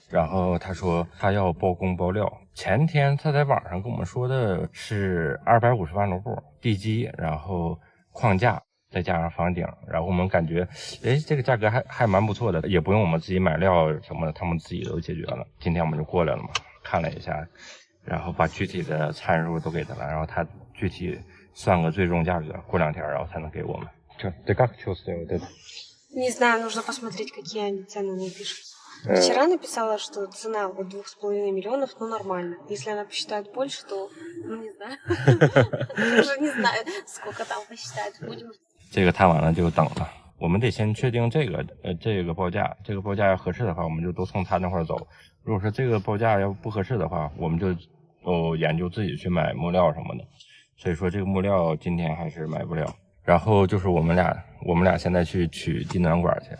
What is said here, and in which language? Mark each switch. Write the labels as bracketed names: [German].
[Chinese] 然后他说他要包工包料。前天他在网上跟我们说的是250万卢布地基，然后框架再加上房顶，然后我们感觉，这个价格还蛮不错的，也不用我们自己买料什么的，他们自己都解决了。今天我们就过来了嘛，看了一下，然后把具体的参数都给他了，然后他具体算个最终价格，过2天然后才能给我们。 [Russian] Ты как чувствуешь вот это? Не знаю, нужно посмотреть, какие они цены мне пишут. Вчера написала, что цена вот 2,5 миллионов, ну нормально. Если она посчитает больше, то, ну не знаю. Уже не знаю, сколько там посчитает. Будем. [Chinese] 这个谈完了就等了，我们得先确定这个报价，这个报价要合适的话，我们就都从他那块走。如果说这个报价要不合适的话，我们就研究自己去买木料什么的。所以说这个木料今天还是买不了。然后就是我们俩现在去取地暖管去。